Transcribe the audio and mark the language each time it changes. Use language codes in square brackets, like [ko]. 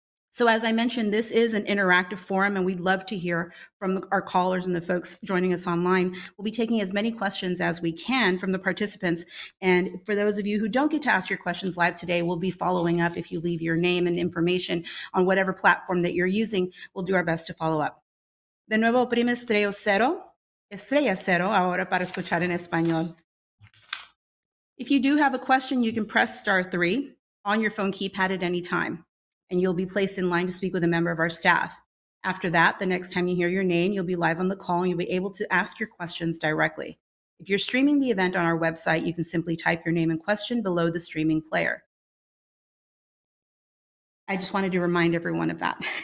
[en] So as I mentioned, this is an interactive forum, and we'd love to hear from our callers and the folks joining us online. We'll be taking as many questions as we can from the participants. And for those of you who don't get to ask your questions live today, we'll be following up. If you leave your name and information on whatever platform that you're using, we'll do our best to follow up. [es] De nuevo, oprime estrella cero, ahora para escuchar en español. [en] If you do have a question, you can press *3 on your phone keypad at any time, and you'll be placed in line to speak with a member of our staff. After that, the next time you hear your name, you'll be live on the call and you'll be able to ask your questions directly. If you're streaming the event on our website, you can simply type your name and question below the streaming player. I just wanted to remind everyone of that.